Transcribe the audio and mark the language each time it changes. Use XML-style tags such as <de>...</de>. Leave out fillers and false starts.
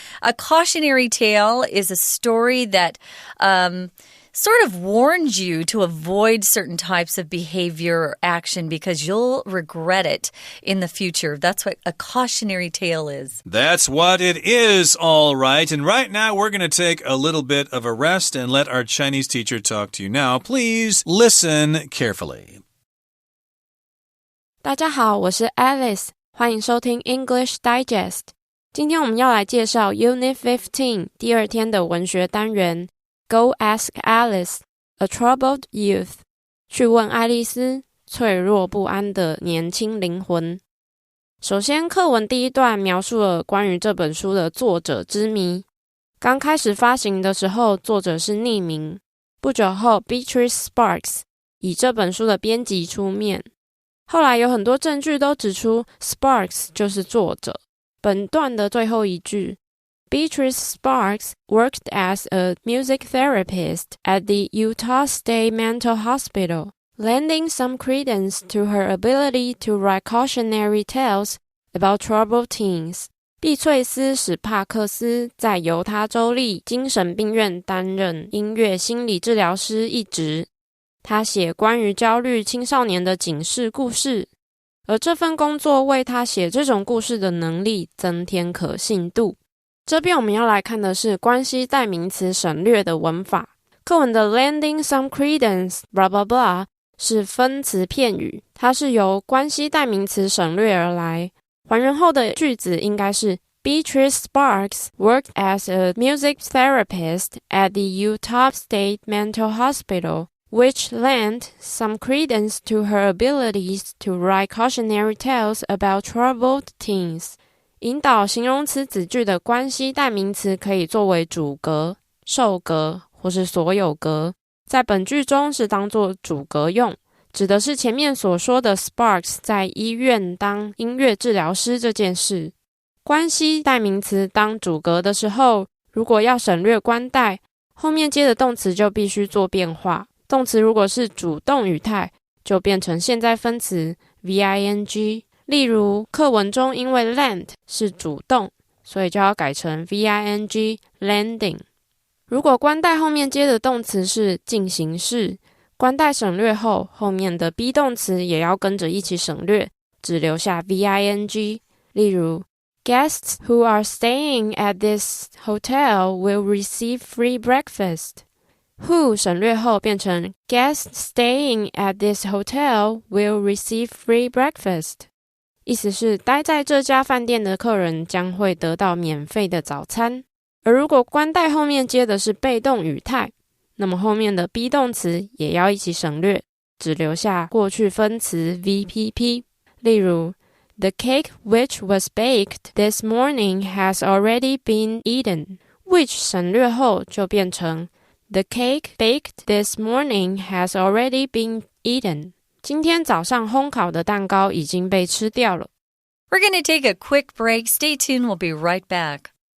<en>A cautionary tale is a story that sort of warns you to avoid certain types of behavior or action because you'll regret it in the future. That's what a cautionary tale is. That's what it is, all right. And right now we're going to take a little bit of a rest and let our Chinese teacher talk to you now. Please listen carefully.</en> <zh>大家好，我是 Alice， 欢迎收听 English Digest。今天我们要来介绍 Unit 15第2天的文学单元Go Ask Alice, a Troubled Youth. 去问爱丽丝，脆弱不安的年轻灵魂。首先，课文第一段描述了关于这本书的作者之谜。刚开始发行的时候，作者是匿名。不久后 ，Beatrice Sparks 以这本书的编辑出面。后来有很多证据都指出 Sparks 就是作者。本段的最后一句</zh> <en>Beatrice Sparks worked as a music therapist at the Utah State Mental Hospital, lending some credence to her ability to write cautionary tales about troubled teens.</en> <zh>碧翠丝·史帕克斯在犹他州立精神病院担任音乐心理治疗师一职。他写关于焦虑青少年的警示故事，而这份工作为他写这种故事的能力增添可信度。这边我们要来看的是关系代名词省略的文法。课文的</zh> <en>lending some credence blah blah blah</en> <zh>是分词片语，它是由关系代名词省略而来。还原后的句子应该是</zh> <en>Beatrice Sparks worked as a music therapist at the Utah State Mental Hospital, which lent some credence to her abilities to write cautionary tales about troubled teens.</en> <zh>引导形容词子句的关系代名词可以作为主格、受格或是所有格，在本句中是当作主格用，指的是前面所说的 Sparks 在医院当音乐治疗师这件事。关系代名词当主格的时候，如果要省略关代，后面接的动词就必须做变化。动词如果是主动语态，就变成现在分词 VING。例如课文中因为 lend 是主动，所以就要改成 VING lending。如果关代后面接的动词是进行式，关代省略后，后面的 be 动词也要跟着一起省略，只留下 VING。例如</zh> <en>Guests who are staying at this hotel will receive free breakfast。</en> <zh>who 省略后变成</zh> <en>Guests staying at this hotel will receive free breakfast，</en> <zh>意思是待在这家饭店的客人将会得到免费的早餐。而如果关带后面接的是被动语态，那么后面的 be 动词也要一起省略，只留下过去分词 VPP。例如</zh> <en>The cake which was baked this morning has already been eaten， which</en> <zh>省略后就变成</zh> <en>The cake baked this morning has already been eaten.</en> <zh>今天早上烘烤的蛋糕已经被吃掉了。</zh> <en>We're going to take a quick break. Stay tuned. We'll be right back.</en>